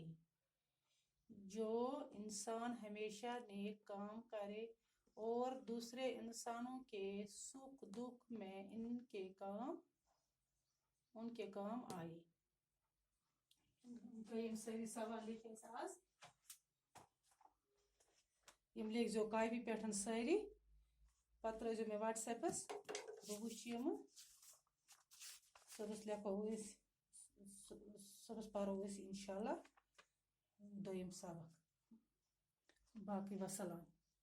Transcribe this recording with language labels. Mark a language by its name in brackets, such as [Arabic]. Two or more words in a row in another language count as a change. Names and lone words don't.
[Urdu] جو انسان ہمیشہ نیک کام کرے اور دوسرے انسانوں کے سکھ دکھ میں ان کے کام آئے. ساری سوال لکھے آج [Kashmiri] यम लिख जो कापी पे सारी पत रो मे व्हाट्सएपस बह वुच सबस लिखो सबस परो इंशाल्लाह दोयम सबक। [Urdu] باقی والسلام.